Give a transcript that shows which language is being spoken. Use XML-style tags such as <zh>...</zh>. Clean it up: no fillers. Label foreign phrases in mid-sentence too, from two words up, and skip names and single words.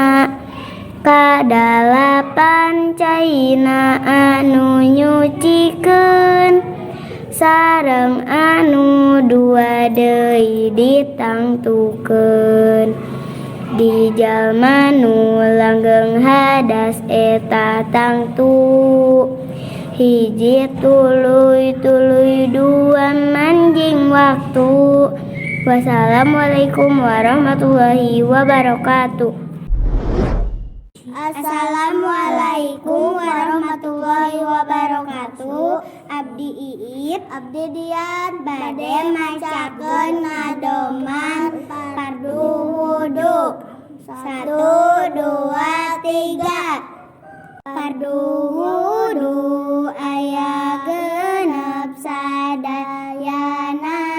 <su>8 caina anu nyucikeun sareng anu 2 deui ditangtukeun. Di jalma nu langgeng hadas eta tangtu. 1 tuluy 2 manjing waktu.</su> <ar>والسلام عليكم ورحمة الله وبركاته. السلام عليكم ورحمة الله وبركاته.</ar> <su>Abdi Iip, Abdi Dian bade macakeun nadoman fardu wudu. 1, 2, 3. Fardu wudu aya genep sadayana.</su>